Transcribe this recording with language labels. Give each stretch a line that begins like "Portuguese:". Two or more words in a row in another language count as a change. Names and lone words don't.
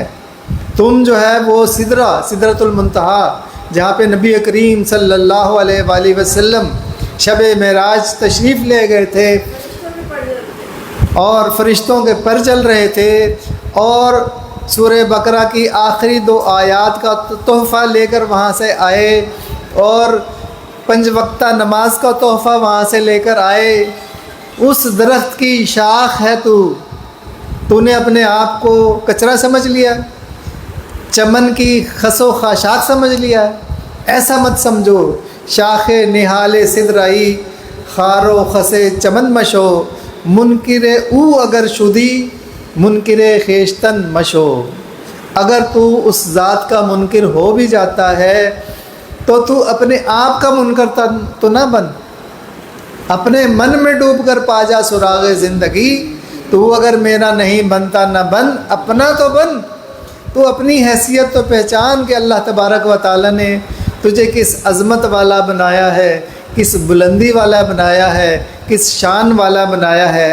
Urdu: تم جو ہے وہ سدرۃ المنتہا، جہاں پہ نبی کریم
Arabic: صلی اللہ علیہ وآلہ وسلم
Urdu: شب معراج تشریف لے گئے تھے اور فرشتوں کے پر چل رہے تھے، اور سورہ بقرہ کی آخری 2 آیات کا تحفہ لے کر وہاں سے آئے، اور 5 وقتہ نماز کا تحفہ وہاں سے لے کر آئے۔ اس درخت کی شاخ ہے تو نے اپنے آپ کو کچرا سمجھ لیا، چمن کی خس و خاشاک سمجھ لیا، ایسا مت سمجھو۔
Persian: شاخ نہال سدرائی خار و خس چمن مشو، منکر او اگر شدی منکر خیشتن مشو،
Urdu: اگر تو اس ذات کا منکر ہو بھی جاتا ہے تو اپنے آپ کا منکر تو نہ بن، اپنے من میں ڈوب کر پا جا سراغ زندگی۔ تو اگر میرا نہیں بنتا نہ بن، اپنا تو بن، تو اپنی حیثیت تو پہچان کہ
Arabic: اللہ تبارک و تعالی
Urdu: نے تجھے کس عظمت والا بنایا ہے، کس بلندی والا بنایا ہے، کس شان والا بنایا ہے۔